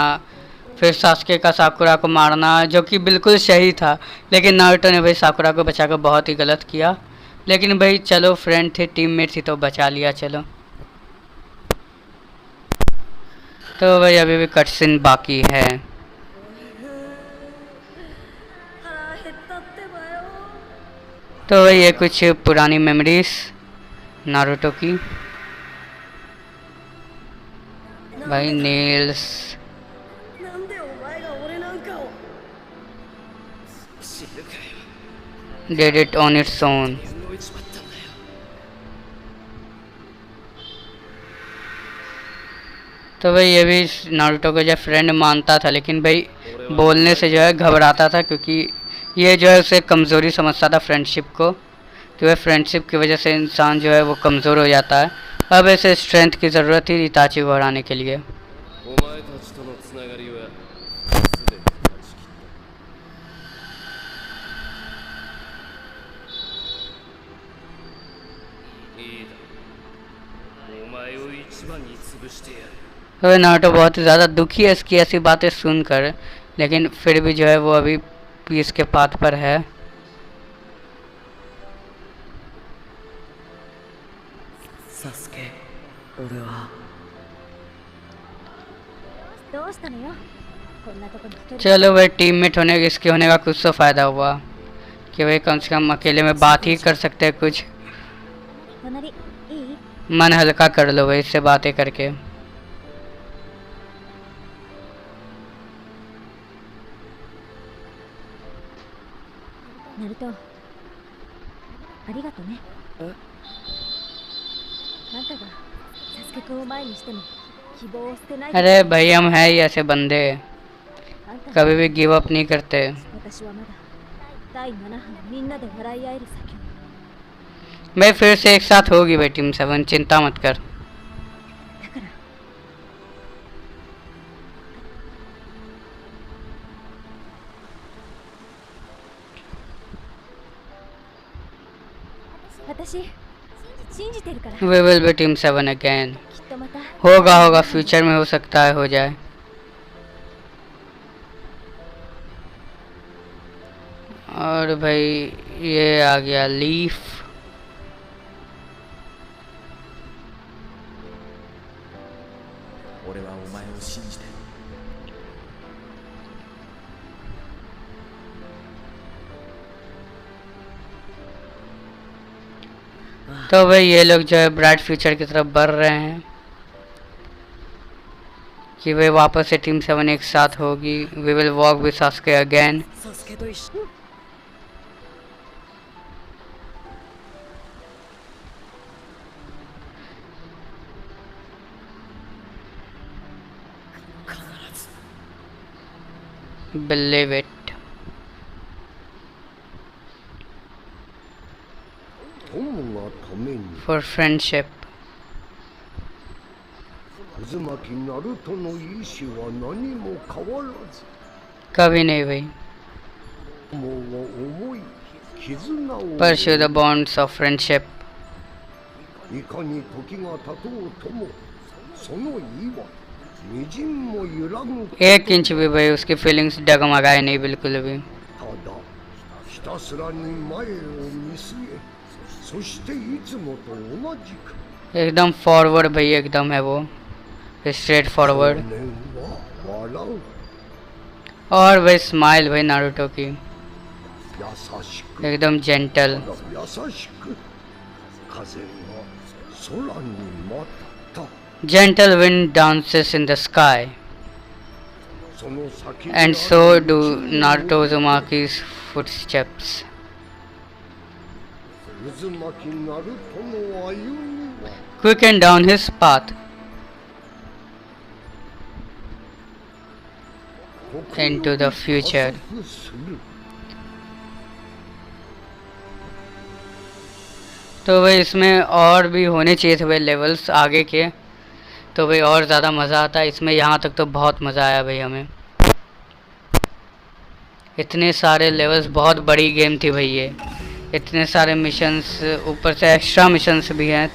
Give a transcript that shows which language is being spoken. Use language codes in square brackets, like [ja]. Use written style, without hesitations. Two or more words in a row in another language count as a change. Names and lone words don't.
[hi] फिर सास्के का साकुरा को मारना जो कि बिल्कुल सही था, लेकिन नारुतो ने भाई साकुरा को बचाकर बहुत ही गलत किया। लेकिन भाई चलो फ्रेंड थे, टीममेट थी तो बचा लिया। चलो तो भाई अभी भी कटसीन बाकी है। [ja] 腹減ったってばよ。 [hi] तो भाई ये कुछ पुरानी मेमोरीज नारुतो की। भाई नेल्स [ja] なんでお前が俺なんかを。死ぬかよ。 [en] did it on its own। [ja] 動いちまったんだよ。 [hi] तो भाई ये भी नारुतो को जो फ्रेंड मानता था, लेकिन भाई बोलने से जो है घबराता था, क्योंकि ये जो है उसे कमज़ोरी समझता था फ्रेंडशिप को, कि वह फ्रेंडशिप की वजह से इंसान जो है वो कमज़ोर हो जाता है। अब ऐसे स्ट्रेंथ की ज़रूरत थी इताची को हराने के लिए। [ja] お前たちとのつながりはすでに断ち切った。いいだろう。お前を一番に潰してやる。 [hi] तो भाई नारुतो बहुत ही ज़्यादा दुखी है इसकी ऐसी बातें सुनकर, लेकिन फिर भी जो है वो अभी पीस के पाथ पर है। [ja] サスケ、俺は。どうしたのよこんなとこに一人 [hi] चलो भाई टीममेट होने इसके होने का कुछ तो फ़ायदा हुआ कि भाई कम से कम अकेले में बात ही कर सकते हैं कुछ। [ja] 隣いい [hi] मन हल्का कर लो भाई इससे बातें करके। [ja] ナルトありがとねえあんたがサスケ君を前にしても希望を捨てない [hi] अरे भाई हम हैं ही ऐसे बंदे, [ja] あんた [hi] कभी भी [en] give up [hi] नहीं करते। [ja] 私はまだ第7波のみんなで笑い合える先を [hi] भाई फिर से एक साथ होगी भाई टीम 7, चिंता मत कर। [ja] だから私信じてるからきっ [en] We will be टीम 7 again। [ja] とまた [hi] होगा फ्यूचर में, हो सकता है हो जाए। और भाई ये आ गया लीफ। [ja] 俺はお前を信じてる。 [hi] तो भाई ये लोग जो है [en] bright future [hi] की तरफ बढ़ रहे हैं कि वे वापस से टीम 7 एक साथ होगी। [en] we will walk with Sasuke again. [ja] サスケと一緒。必ず。 [en] believe it. [ja] 友がために [en] for friendship. [ja] 渦巻きナルトの意志は何も変わらず [hi] कभी नहीं भाई। [ja] 友を思い絆を [en] pursue the bonds of friendship. [ja] いかに時が経とうともその意はみじんも揺らぐこと [hi] एक इंच भी भाई उसकी फीलिंग्स डगमगाए नहीं बिल्कुल भी। [ja] ただひたすらに前を見据えそしていつもと同じく [hi] एकदम फॉरवर्ड भाई, एकदम है वो स्ट्रेट [ja] 少 [hi] फॉरवर्ड। [ja] 年は笑う [hi] और भाई स्माइल भाई नारुतो की [ja] 優しく [hi] एकदम जेंटल। [ja] 優しく風が空に舞った [en] Gentle wind dances in the sky, [ja] その先に [en] and so do Naruto Uzumaki's footsteps. [ja] 渦巻きナルトの歩みは [en] Quicken down his path into the future. [ja] 加速する [hi] तो भाई इसमें और भी होने चाहिए थे भाई लेवल्स आगे के, तो भाई और ज़्यादा मज़ा आता है इसमें। यहाँ तक तो बहुत मज़ा आया भाई हमें, इतने सारे लेवल्स, बहुत बड़ी गेम थी भाई ये, इतने सारे मिशंस, ऊपर से [en] extra missions [hi] भी हैं।